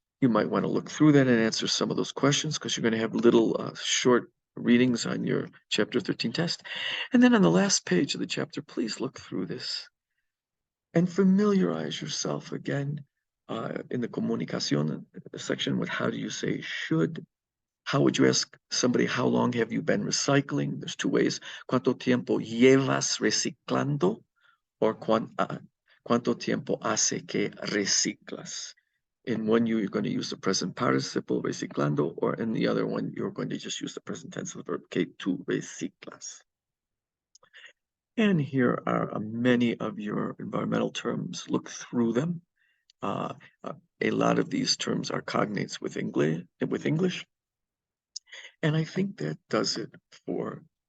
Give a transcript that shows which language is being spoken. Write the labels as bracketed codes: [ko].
[en] You might want to look through that and answer some of those questions because you're going to have little short readings on your chapter 13 test. And then on the last page of the chapter, please look through this and familiarize yourself again in the comunicación section with how do you say should. How would you ask somebody, how long have you been recycling? There's two ways. [es] ¿Cuánto tiempo llevas reciclando? Or ¿cuánto tiempo hace que reciclas? [en] In one, you're going to use the present participle, reciclando, or in the other one, you're going to just use the present tense of the verb, [es] que tú reciclas. [en] And here are many of your environmental terms. Look through them. A lot of these terms are cognates with English. And I think that does it for